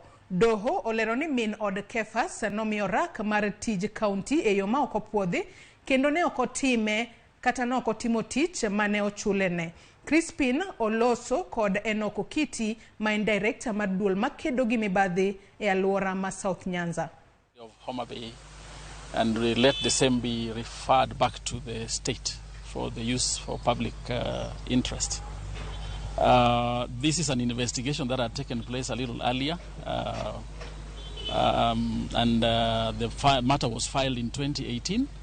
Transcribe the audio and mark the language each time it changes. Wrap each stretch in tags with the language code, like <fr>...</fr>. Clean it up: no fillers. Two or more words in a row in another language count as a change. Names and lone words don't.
<luo>Doho olero ni min od Kefas nomiyo orak mar tij kaunti e yo ma ok opuodhi kendo ne ok otime kata ne ok otimo tich mane ochulene. Crispin Oloso kod Enoko Kiti ma en director mar duol makedo gi mibadhi e alwora ma South Nyanza.</luo> <en>Of Homa Bay, and we let the same be referred back to the state for the use for public interest. This is an investigation that had taken place a little earlier, and the matter was filed in 2018.</en>